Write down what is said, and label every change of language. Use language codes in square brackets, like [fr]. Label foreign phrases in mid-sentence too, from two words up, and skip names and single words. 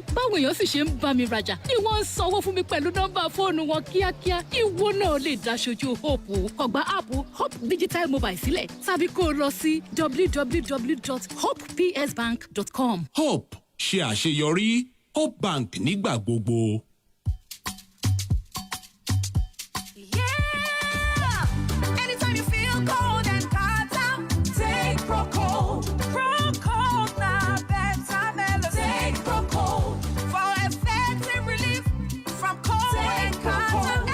[yo] Báwo èèyàn sì ṣe ń bá mi rajà ni wọ́n ń sanwó fún mi pẹ̀lú nọ́mbà fóònù wọn kíákíá. Ìwọ náà lè dáṣojú Hope. Kàn gba app Hope Digital Mobile sílẹ̀ tàbí kó o lọ sí www.hopepsbank.com. Hope ṣe àṣeyọrí. Hope Bank nígbà gbogbo. [en] Anytime you feel cold and hot out, take Procold. Procold now better melody. Take Procold for effective relief from cold and hot.